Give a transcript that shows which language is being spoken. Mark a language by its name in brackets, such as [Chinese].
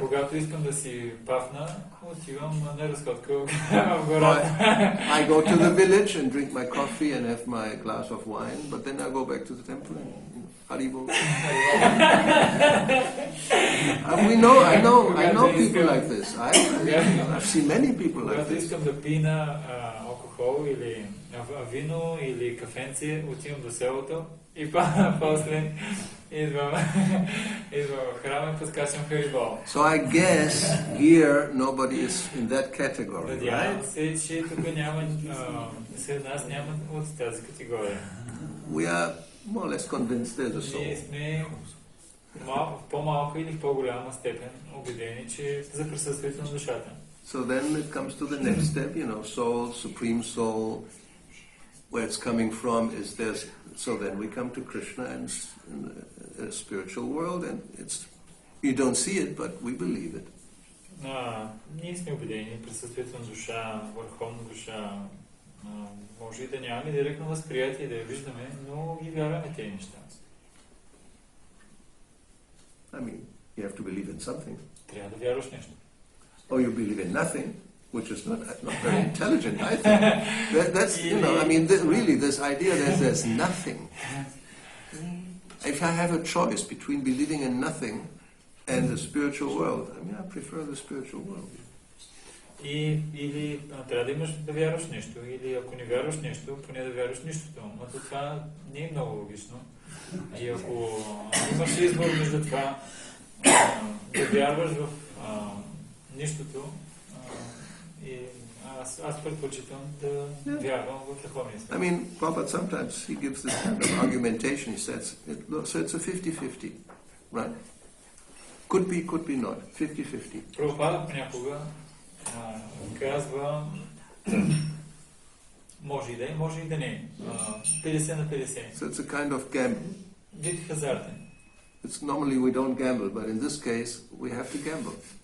[Bulgarian] Когато искам да си пафна, отивам на разходка в гората. [English] I go to the village and drink my coffee and have my glass of wine, but then I go back to the temple and Haribo. I know people like this. I've seen many people like [Bulgarian] Когато [English] this. [Bulgarian] искам да пина алкохол или вино или кафенце, отивам до селото и после идвам в храма и подскачам Харибол. [English] So I guess here nobody is in that category, [Bulgarian] Надявам [English] right? [Bulgarian] се, че тук няма, сред нас няма от тази категория. [English] We are more or less convinced there's a [Bulgarian] Ние [English] soul. [Bulgarian] сме в по-малка или в по-голяма степен убедени, че за присъствието на душата. [English] So then it comes to the next step, soul, supreme soul, where it's coming from is there's, so then we come to Krishna and in the spiritual world, and you don't see it, but we believe it. [Bulgarian] Ние сме убедени присъствието на душа, върховна душа. Може и да нямаме директно възприятие, да я виждаме, но ги вярваме тези неща. [English] I mean, You have to believe in something. [Bulgarian] Трябва да вярваш нещо. [English] Or you believe in nothing, which is not very intelligent, I think. That's, I mean, really, this idea that there's nothing. If I have a choice between believing in nothing and the spiritual world, I mean, I prefer the spiritual world. [Bulgarian] Или трябва да имаш да вярваш нещо, или ако не вярваш нещо, поне да вярваш нищото. Но това не е много логично. И ако имаш избор между това да вярваш в нищото, и аз предпочитам да вярвам в върховния свят. [English] I mean, Prabhupada sometimes he gives this kind of argumentation. He says, so it's a 50-50, right? Could be not. 50-50. [Bulgarian] Прабхупада понякога казва, може и да е, може и да не е. 50 на 50. [English] So it's a kind of gamble. [Bulgarian] Вид хазартен. [English] It's normally we don't gamble, but in this case we have to gamble.